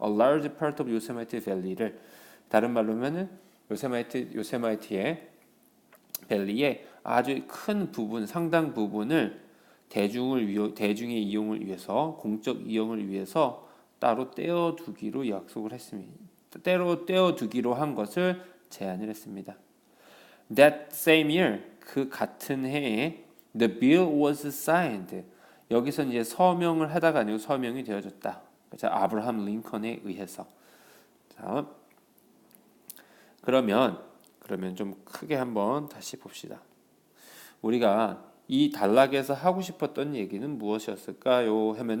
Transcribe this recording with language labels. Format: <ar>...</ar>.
<en>a large part of</en> <ko>요세마이트 밸리를, 다른 말로 하면은 요세마이트의 밸리의 아주 큰 부분, 상당 부분을 대중의 이용을 위해서, 공적 이용을 위해서 따로 떼어두기로 약속을 했습니다. 떼어두기로 한 것을 제안을 했습니다.</ko> <en>That same year,</en> <ko>그 같은 해에</ko> <en>the bill was signed.</en> <ko>여기서 이제 서명을 하다가 아니고 서명이 되어졌다. 자, 아브라함 링컨에 의해서. 자, 그러면 좀 크게 한번 다시 봅시다. 우리가 이 단락에서 하고 싶었던 얘기는 무엇이었을까요?</ko>